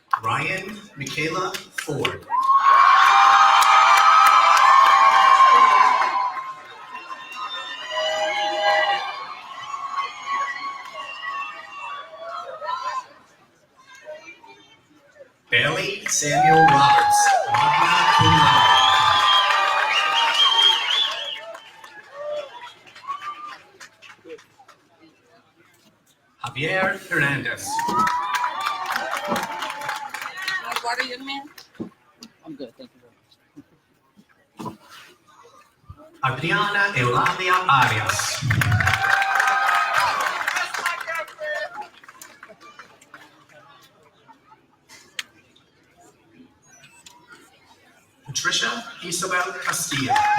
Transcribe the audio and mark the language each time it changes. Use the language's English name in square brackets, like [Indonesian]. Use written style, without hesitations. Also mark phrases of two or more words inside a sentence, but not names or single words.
[English] Ryan Mikaela Ford. Bailey Samuel Roberts, [Latin] magna cum laude. [English] Javier Hernandez. Water, young man? I'm good, thank you very much. Adriana Eulalia Arias. Patricia Isabel Castillo.